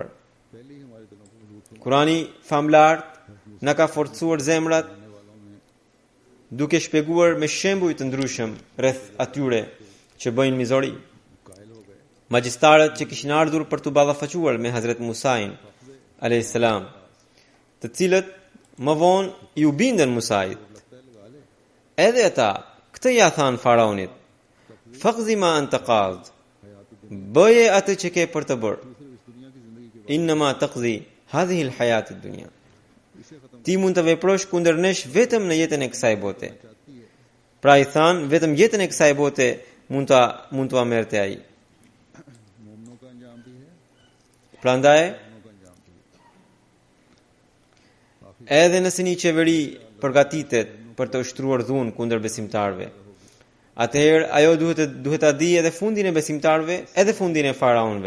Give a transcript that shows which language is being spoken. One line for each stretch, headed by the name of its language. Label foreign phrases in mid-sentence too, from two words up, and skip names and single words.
Albanian: Kurani famlart na ka forcuar zemrat duke shpjeguar me shembuj të ndryshëm rreth atyre që bëjnë mizori. Magjistarët që kishin ardhur për të ballafaquar me Hazret Musain
Arabic: عليه السلام,
Albanian: të cilët më vonë i u bindën Musait. Edhe ata këtë ja than faraonit:
Arabic: "فاقض ما أنت قاض."
Albanian: Bëje atë që ke për të bërë.
Arabic: "إنما تقضي هذه الحياة الدنيا."
Albanian: Ti mund të veprosh kundër nesh vetëm në jetën e kësaj bote. Pra i than, vetëm jetën e kësaj bote mund t'ua merrte ai. Prandaj, edhe nëse një qeveri përgatitet për të ushtruar dhunë kundër besimtarve, atëherë ajo duhet ta di edhe fundin e besimtarve, edhe fundin e faraonëve.